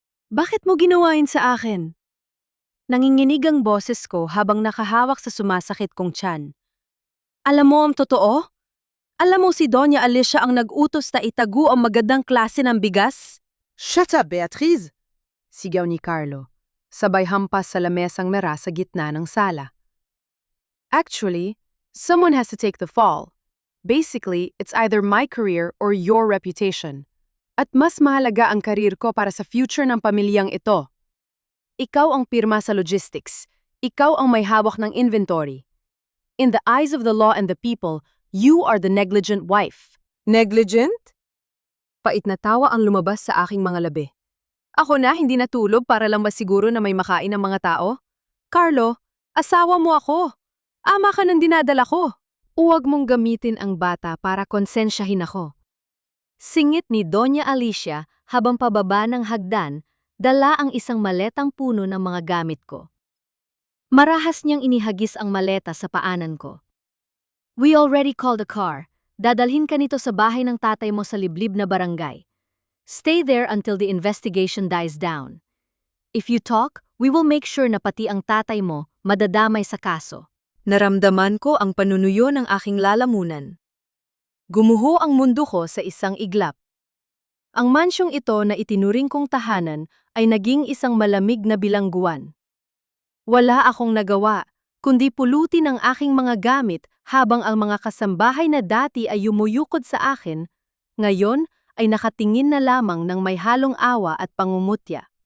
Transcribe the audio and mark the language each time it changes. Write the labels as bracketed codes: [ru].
[tl] Bakit mo ginawain sa akin? Nanginginig ang boses ko habang nakahawak sa sumasakit kong tiyan. Alam mo ang totoo? Alam mo si Doña Alicia ang nag-utos na itago ang magandang klase ng bigas? [en] Shut up, Beatriz! [tl] Sigaw ni Carlo, sabay hampas sa lamesang mera sa gitna ng sala. [en] Actually, someone has to take the fall. Basically, it's either my career or your reputation. [tl] At mas mahalaga ang karir ko para sa future ng pamilyang ito. Ikaw ang pirma sa logistics. Ikaw ang may hawak ng inventory. [en] In the eyes of the law and the people, you are the negligent wife. Negligent? [tl] Pait na tawa ang lumabas sa aking mga labi. Ako na hindi natulog para lang masiguro na may makain ng mga tao? Carlo, asawa mo ako. Ama ka ng dinadala ko. Huwag mong gamitin ang bata para konsensyahin ako. Singit ni Doña Alicia habang pababa ng hagdan, dala ang isang maletang puno ng mga gamit ko. Marahas niyang inihagis ang maleta sa paanan ko. [en] We already called a car. [tl] Dadalhin ka nito sa bahay ng tatay mo sa liblib na barangay. [en] Stay there until the investigation dies down. If you talk, we will make sure [tl] na pati ang tatay mo madadamay sa kaso. Naramdaman ko ang panunuyo ng aking lalamunan. Gumuho ang mundo ko sa isang iglap. Ang mansyong ito na itinuring kong tahanan ay naging isang malamig na bilangguan. Wala akong nagawa, kundi pulutin ang aking mga gamit habang ang mga kasambahay na dati ay yumuyukod sa akin, ngayon ay nakatingin na lamang ng may halong awa at pangungutya.